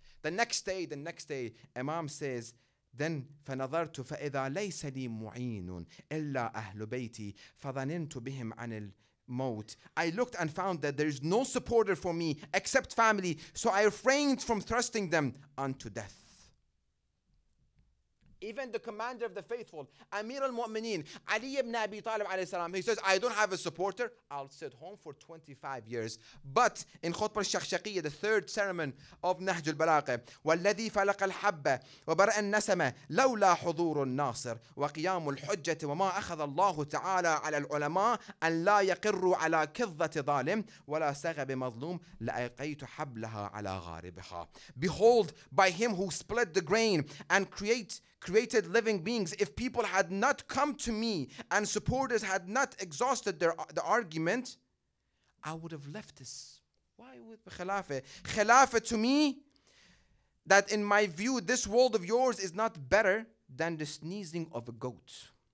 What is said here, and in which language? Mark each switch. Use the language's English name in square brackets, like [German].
[English] The next day, Imam says, then [Arabic] فَنَظَرْتُ فَإِذَا لَيْسَ لِي مُعِينٌ إِلَّا أَهْلُ بَيْتِي فَظَنِنْتُ بِهِمْ عَنِ الْمَوْتِ. [English] I looked and found that there is no supporter for me except family, so I refrained from thrusting them unto death. Even the commander of the faithful, Amir al-Mu'mineen, Ali ibn Abi Talib alayhi salam, he says, I don't have a supporter, I'll sit home for 25 years. But in Khutbah al-Shakhshaqiyya, the third sermon of Nahj al-Balagha, [Arabic] وَالَّذِي فَلَقَ الْحَبَّ وَبَرَأَ النَّسَمَ لَوْلَا حُضُورُ النَّاصِرِ وَقِيَامُ الْحُجَّةِ وَمَا أَخَذَ اللَّهُ تَعَالَى عَلَى الْعُلَمَاءِ أَنْ لَا يَقِرُّوا عَلَى كِظَّةِ ظَالِمٍ وَلَا سَغَبِ مَظْلُومٍ لَأَلْقَيْتُ حَبْلَهَا عَلَى غَارِبِهَا. [English] Behold, by him who split the grain and created living beings, if people had not come to me and supporters had not exhausted the argument, I would have left this. Why with Khilafah? Khilafah to me, that in my view, this world of yours is not better than the sneezing of a goat.